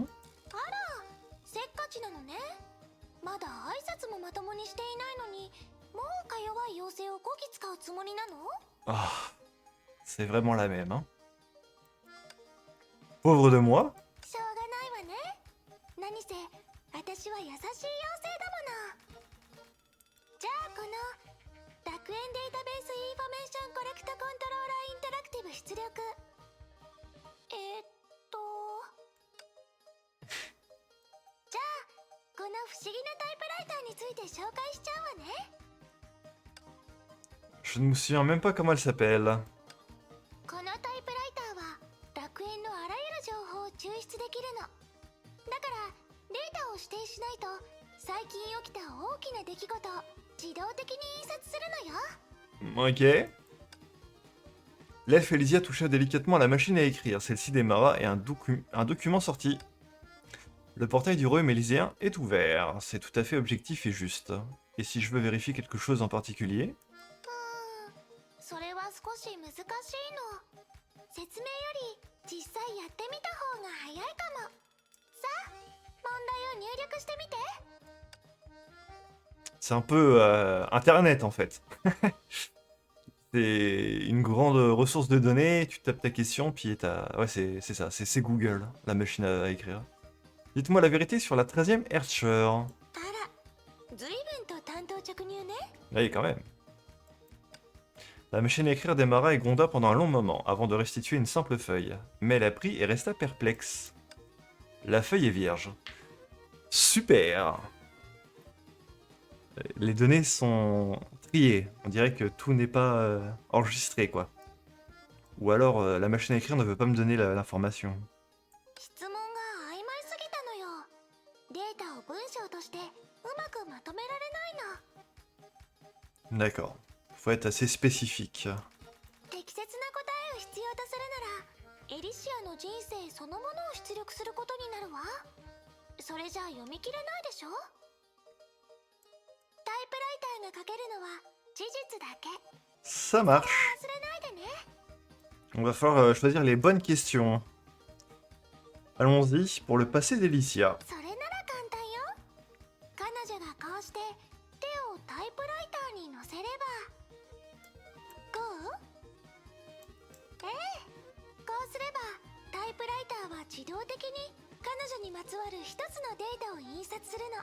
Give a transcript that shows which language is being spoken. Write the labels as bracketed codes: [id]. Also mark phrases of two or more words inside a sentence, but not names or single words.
[ja] せっかちなのね。まだ挨拶もまともにしていないのに、もうか弱い妖精をこき使うつもりなの？ [fr] Ah, c'est vraiment la même, hein. Pauvre de moi. [ja] しょうがないわね。何せ私は優しい妖精だもの。じゃあこの楽園データベースインフォメーションコレクトコントローラーインタラクティブ出力。じゃあこの不思議なタイプライターについて紹介しちゃうわね。 [fr] Je ne me souviens même pas comment elle s'appelle. [ja] このタイプライターは楽園のあらゆる情報を抽出できるの。だからデータを指定しないと最近起きた大きな出来事を自動的に印刷するのよ。 [fr] Ok. L'elfe Elysia toucha délicatement à la machine à écrire. Celle-ci démarra et un document sortit. Le portail du royaume élyséen est ouvert. C'est tout à fait objectif et juste. Et si je veux vérifier quelque chose en particulier? [ja] それは少し難しいの。説明より実際やってみた方が早いかも。さあ、問題を入力してみて。 [fr] C'est un peu Internet en fait. C'est une grande ressource de données, tu tapes ta question, puis t'as... Ouais, c'est ça, c'est Google, la machine à écrire. Dites-moi la vérité sur la 13e Hertzscher. [ja] あら、随分と単刀直入ね。 [fr] Oui, quand même. La machine à écrire démarra et gronda pendant un long moment, avant de restituer une simple feuille. Mais elle apprit et resta perplexe. La feuille est vierge. Super! Les données sont triées. On dirait que tout n'est pas enregistré, quoi. Ou alors, la machine à écrire ne veut pas me donner l'information. [ja] 質問が曖昧すぎたのよ。データを文章としてうまくまとめられないの。 [fr] D'accord. Faut être assez spécifique. [ja] 適切な答えを必要とするならエリシアの人生そのものを出力することになるわ。それじゃ読み切れないでしょ。タイプライターが書けるのは事実だけ。 [fr] Ça marche. [ja] 忘れないでね。 [fr] On va falloir choisir les bonnes questions. Allons-y pour le passé d'Elicia. [ja] それなら簡単よ。彼女がこうして手をタイプライターに乗せれば。こう？ええ。こうすればタイプライターは自動的に彼女にまつわる一つのデータを印刷するの。